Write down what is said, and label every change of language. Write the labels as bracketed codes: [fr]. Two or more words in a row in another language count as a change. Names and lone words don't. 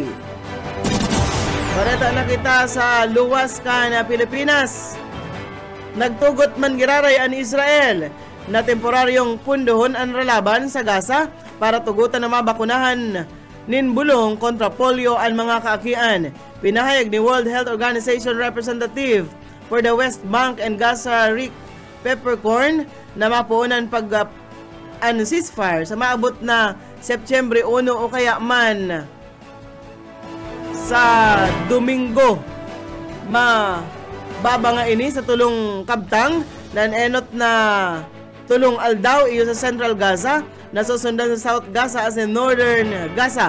[bik] Bareta na kita sa luwas ka na Pilipinas. Nagtugot man giraray ang Israel na temporaryong pundohon ang relaban sa Gaza para tugutan na mabakunahan nin bulong kontra polio ang mga kaakian. Pinahayag ni [en] World Health Organization Representative for the West Bank and Gaza [bik] Rick Peppercorn na mapuunan ceasefire sa maabot na Setyembre 1 o kaya man sa Domingo. Mababa nga ini sa tulong kabtang na enot na tulong aldaw iyo sa Central Gaza na susundan sa South Gaza as in Northern Gaza.